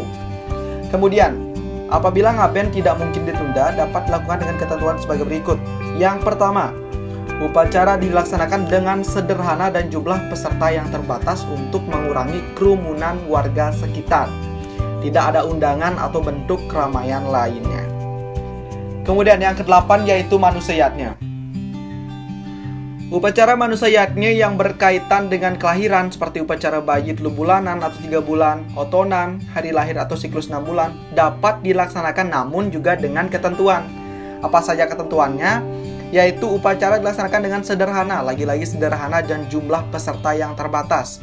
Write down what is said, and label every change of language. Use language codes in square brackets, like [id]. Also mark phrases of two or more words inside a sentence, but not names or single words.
[id] Kemudian, apabila ngaben tidak mungkin ditunda, dapat dilakukan dengan ketentuan sebagai berikut. Yang pertama, upacara dilaksanakan dengan sederhana dan jumlah peserta yang terbatas untuk mengurangi kerumunan warga sekitar. Tidak ada undangan atau bentuk keramaian lainnya. Kemudian yang ke-8 yaitu manusayatnya. Upacara manusayatnya yang berkaitan dengan kelahiran seperti upacara bayi 3 bulanan atau 3 bulan, otonan, hari lahir atau siklus 6 bulan dapat dilaksanakan namun juga dengan ketentuan. Apa saja ketentuannya? Yaitu upacara dilaksanakan dengan sederhana, lagi-lagi sederhana dan jumlah peserta yang terbatas.